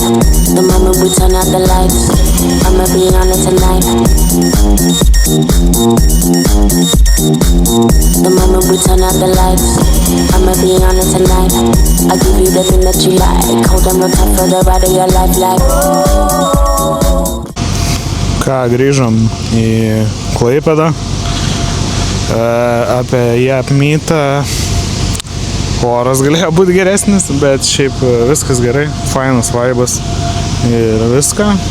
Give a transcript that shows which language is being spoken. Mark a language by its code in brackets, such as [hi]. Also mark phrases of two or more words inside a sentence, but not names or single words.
[en] The moment we turn out the lights, I'ma be on it tonight. The moment we turn out the lights, I'ma be on it tonight. I give you the thing that you like, hold on real tight for the ride of your life. Like, [lt] Ką, grįžom į Klaipėdą. Apie ją apmytą oras galėjo būti geresnis, bet šiaip viskas gerai, fainas vaibas ir viską.